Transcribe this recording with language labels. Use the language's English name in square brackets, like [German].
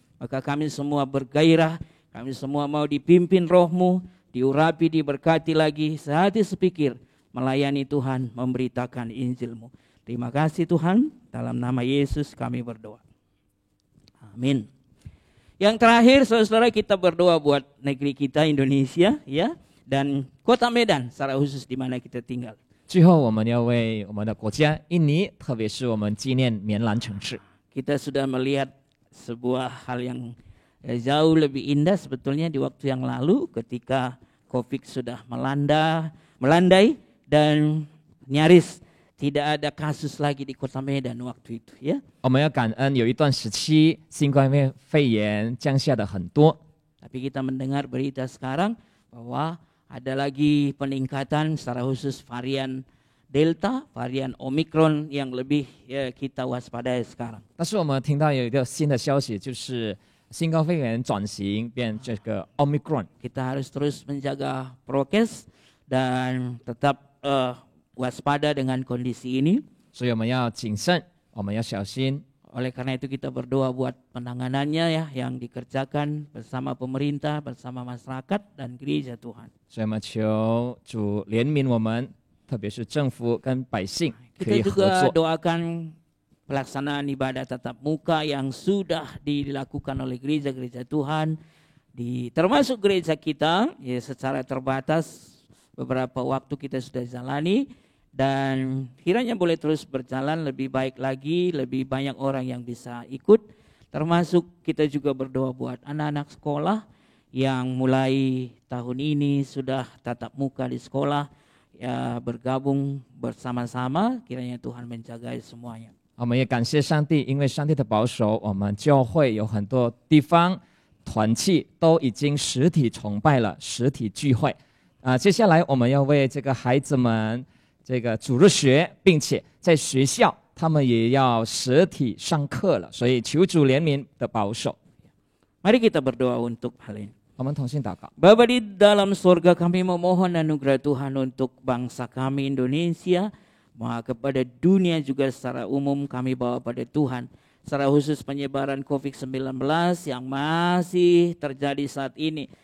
[Indonesian] Maka kami semua bergairah, kami semua mau dipimpin rohmu, diurapi, diberkati lagi, sehati sepikir melayani Tuhan, memberitakan Injilmu. Terima kasih Tuhan, dalam nama Yesus kami berdoa. Amin. Yang terakhir saudara-saudara, kita berdoa buat negeri kita Indonesia ya, dan kota Medan secara khusus di mana kita tinggal. [Chinese] 最后，我们要为我们的国家印尼，特别是我们纪念棉兰城市。 [Indonesian] Kita sudah melihat sebuah hal yang jauh lebih indah sebetulnya di waktu yang lalu ketika COVID sudah melandai dan nyaris tidak ada kasus lagi di Kota Medan waktu itu, ya. [Chinese] 我们要感恩，有一段时期新冠肺炎降下的很多， [Indonesian] Tapi kita mendengar berita sekarang bahwa ada lagi peningkatan secara khusus varian Delta, varian Omicron yang lebih kita waspadai sekarang. [Chinese] 但是我们听到有一个新的消息，就是新冠肺炎转型变这个 Omicron， [Indonesian] Kita harus terus menjaga prokes dan tetap waspada dengan kondisi ini. [Chinese] 所以我们要谨慎，我们要小心。 [Indonesian] Oleh karena itu kita berdoa buat penanganannya ya yang dikerjakan bersama pemerintah, bersama masyarakat dan gereja Tuhan. [Chinese] 所以我们求主怜悯我们，特别是政府跟百姓可 [Indonesian] Kita [Chinese] 以合 [Indonesian] juga [Chinese] 作。 [Indonesian] doakan pelaksanaan ibadah tatap muka yang sudah dilakukan oleh gereja-gereja Tuhan, termasuk gereja kita ya secara terbatas beberapa waktu kita sudah jalani, dan kiranya boleh terus berjalan lebih baik lagi, lebih banyak orang yang bisa ikut, termasuk kita juga berdoa buat anak-anak sekolah yang mulai tahun ini sudah tatap muka di sekolah, ya bergabung bersama-sama, kiranya Tuhan menjaga semuanya. [Chinese] 我们也感谢上帝，因为上帝的保守，我们教会有很多地方团契都已经实体崇拜了，实体聚会。接下来我们要为这个孩子们这个主日学，并且在学校他们也要实体上课了，所以求主怜悯的保守。 [Indonesian] Mari kita berdoa untuk hal ini. [Chinese] 我们同心祷告。 [Indonesian] Bapa di dalam surga, kami memohon anugerah Tuhan untuk bangsa kami Indonesia, kepada dunia juga secara umum kami bawa pada Tuhan. Secara khusus penyebaran COVID-19 yang masih terjadi saat ini.